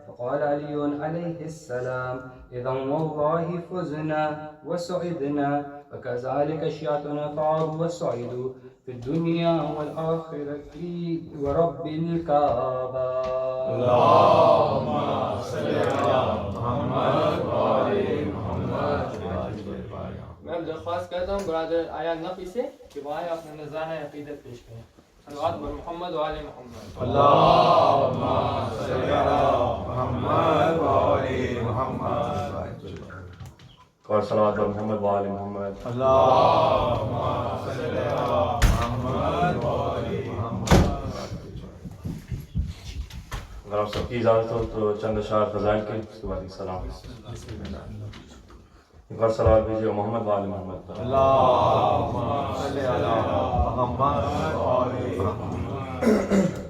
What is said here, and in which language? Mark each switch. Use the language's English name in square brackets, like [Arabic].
[Arabic] فقال علي عليه السلام إذا والله فزنا وسعدنا وكذلك شيعتنا فعلوا وسعدوا في الدنيا والآخرة ورب الكعبة. اللهم صل على محمد وآل محمد. [Urdu] میں درخواست کرتا ہوں برادر آیا نہ پیسے کہ وہ آئے اپنا نذرانہ عقیدت پیش کریں. صلوات بر محمد وآل محمد. [Arabic] اللهم صل على محمد وآل محمد. [Urdu] اور صلوات بر محمد وآل محمد. [Arabic] اللهم صل على محمد وآل محمد. [Urdu] اگر آپ سب کی اجازت ہو تو چند اشعار فضائل کے اس کے بعد سلام. ایک بار صلوات بھیجیے محمد وآل محمد. [Arabic] اللهم صل على محمد وآل محمد.